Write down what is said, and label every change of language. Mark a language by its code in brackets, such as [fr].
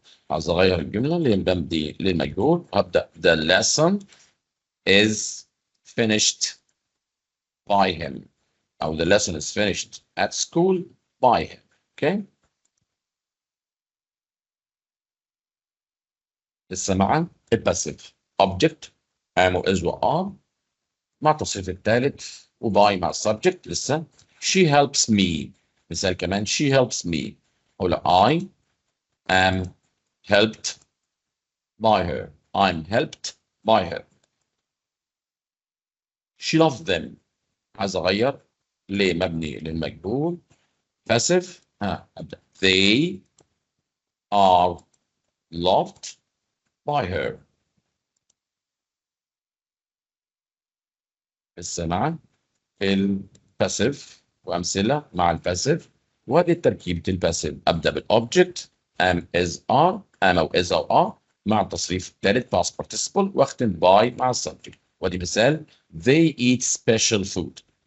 [ar] عايز أغير الجملة اللي مبني للمجهول. أبدأ [en] the lesson is finished by him أو the lesson is finished at school by him. Okay. [ar] لسه مع الباسيف object am و is و are مع التصريف الثالث وباي مع السبجكت. لسه [en] she helps me. [ar] مثال كمان [en] she helps me. [ar] أقول [en] I am helped by her. I'm helped by her. she loves them. [ar] عايز أغير ليه مبني للمجهول passive. أبدأ [en] they are loved by her. [ar] لسه مع الباسيف وأمثلة مع الباسيف وهذه تركيبة الباسيف. أبدأ بالأوبجكت am is are am أو is أو are مع التصريف الثالث past participle واختم by مع السبجكت. ودي مثال [en] they eat special food.